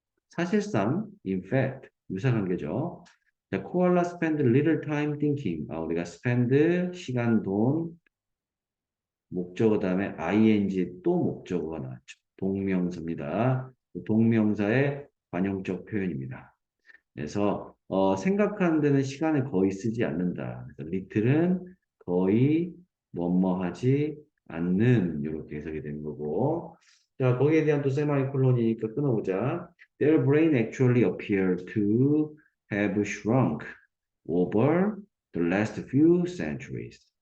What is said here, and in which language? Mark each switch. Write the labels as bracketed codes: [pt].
[ko] 사실상, [en] in fact, [ko] 유사관계죠. [en] 자, koala spend little time thinking. [ko] 우리가 spend, 시간, 돈, 목적어 다음에 ing 또 목적어가 나왔죠. 동명사입니다. 동명사의 관용적 표현입니다. 그래서 생각하는 데는 시간을 거의 쓰지 않는다. 그래서 little은 거의 뭐뭐하지 않는 이렇게 해석이 되는 거고. 자, 거기에 대한 또 세마이콜론이니까 끊어보자. [en] Their brain actually appeared to have shrunk over the last few centuries.